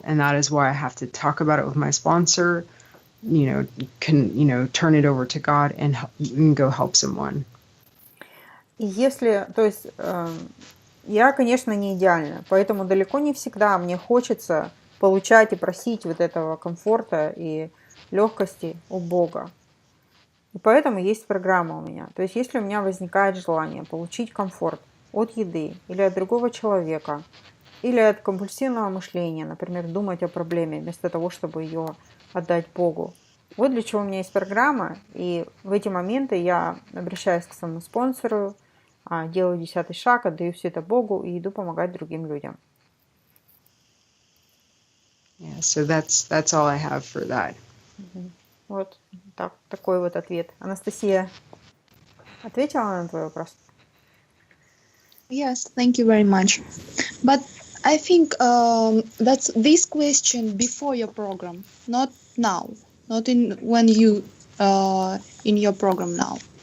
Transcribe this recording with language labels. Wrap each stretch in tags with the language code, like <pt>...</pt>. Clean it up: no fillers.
<en>And that is why I have to talk about it with my sponsor, turn it over to God and go help someone.</en> <ru>И если, то есть, я, конечно, не идеальна, поэтому далеко не всегда мне хочется получать и просить вот этого комфорта и легкости у Бога. И поэтому есть программа у меня. То есть, если у меня возникает желание получить комфорт от еды или от другого человека, или от компульсивного мышления, например, думать о проблеме вместо того, чтобы ее отдать Богу. Вот для чего у меня есть программа, и в эти моменты я обращаюсь к своему спонсору, делаю 10-й шаг, отдаю все это Богу и иду помогать другим людям.</ru> <en>Yeah, so that's all I have for that.</en> <ru>Вот такой вот ответ. Анастасия, ответила на твой вопрос?</ru> <en>Yes, thank you very much. But I think that's this question before your program, not now, not when you in your program now.</en>